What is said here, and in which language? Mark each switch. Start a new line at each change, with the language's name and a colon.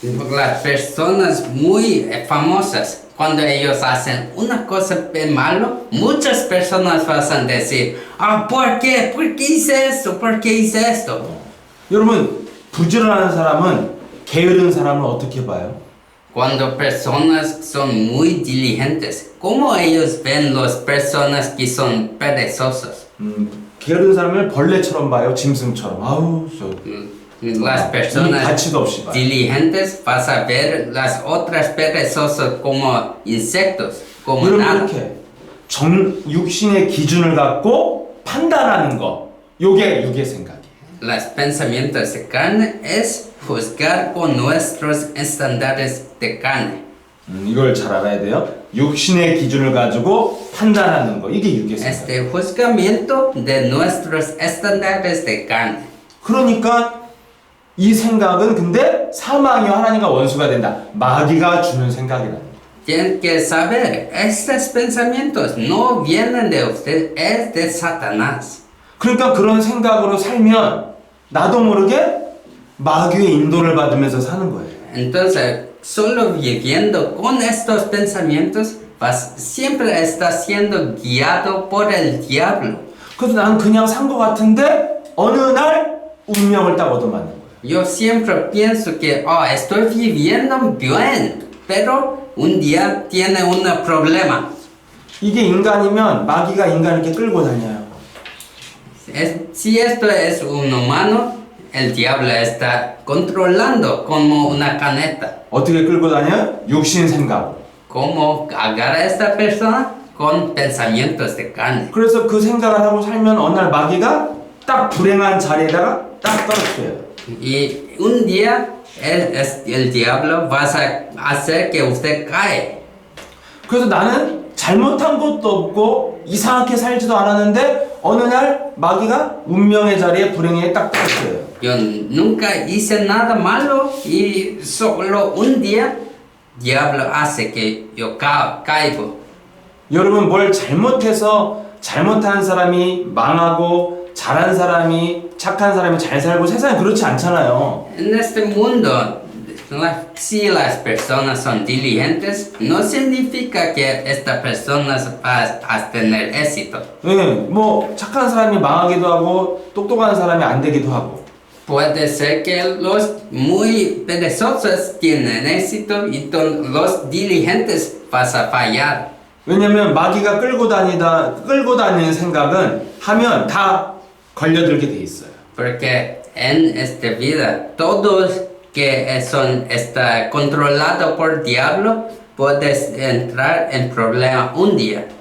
Spanish: Las personas muy famosas, cuando ellos hacen una cosa malo, muchas personas van a decir, ¿por qué? ¿Por qué hice esto? ¿Por qué hice esto?
Korean: 여러분 부지런한 사람은 게으른 사람을 어떻게 봐요?
Spanish: Cuando personas son muy diligentes, ¿cómo ellos ven las personas que son perezosos?
Korean: 게으른 사람을 벌레처럼 봐요, 짐승처럼. 아우,
Spanish: Las personas
Korean: 가치도 없이 봐요.
Spanish: diligentes vas a ver las otras perezosas como insectos, como
Korean: 여러분
Spanish: nada.
Korean: 이렇게 육신의 기준을 갖고 판단하는 거, 요게 육의 생각이에요.
Spanish: Los pensamientos de carne es juzgar con nuestros estándares de carne.
Korean: 이걸 잘 알아야 돼요. 육신의 기준을 가지고 판단하는 거, 이게 육의 생각.
Spanish: Este juzgamiento de nuestros estándares de carne.
Korean: 그러니까 이 생각은 근데 사망이요 하나님과 원수가 된다. 마귀가 주는 생각이라는 거예요.
Spanish: Tienen que saber, estos pensamientos no vienen de usted, es de Satanás.
Korean: 그러니까 그런 생각으로 살면 나도 모르게 마귀의 인도를 받으면서 사는 거예요.
Spanish: Entonces, solo viviendo con estos pensamientos, siempre está siendo guiado por el diablo.
Korean: 그래서 나는 그냥 산 것 같은데 어느 날 운명을 딱 얻어맞는 거예요.
Spanish: Yo siempre pienso que, estoy viviendo bien, pero un día tiene un problema.
Korean: 이게 인간이면 마귀가 인간을 이렇게 끌고 다녀요.
Spanish: Si esto es un humano, el diablo está controlando como una caneta.
Korean: 어떻게 끌고 다녀? 육신 생각.
Spanish: Cómo agarra a esta persona con pensamientos de carne.
Korean: 그래서 그 생각을 하고 살면 어느 날 마귀가 딱 불행한 자리에다가 딱 떨어뜨려요.
Spanish: Y un día el diablo va a hacer que usted cae.
Korean: 그래서 나는 잘못한 것도 없고 이상하게 살지도 않았는데 어느 날 마귀가 운명의 자리에 불행에 딱 떨어뜨려요.
Spanish: Yo nunca hice nada malo y solo un día diablo hace que yo caigo.
Korean: 여러분 뭘 잘못해서 잘못한 사람이 망하고 잘한 사람이 착한 사람이 잘 살고 세상에 그렇지 않잖아요.
Spanish: En este mundo, si las personas son diligentes, no significa que esta persona va a tener éxito.
Korean: 예, 뭐 착한 사람이 망하기도 하고 똑똑한 사람이 안 되기도 하고.
Spanish: Puede ser que los muy perezosos tienen éxito y los diligentes vas a fallar.
Korean: 왜냐면 마귀가 끌고 다니는 생각은 하면 다 걸려들게 돼 있어요.
Spanish: Porque en esta vida, todos que está controlado por diablo, puedes entrar en problema un día.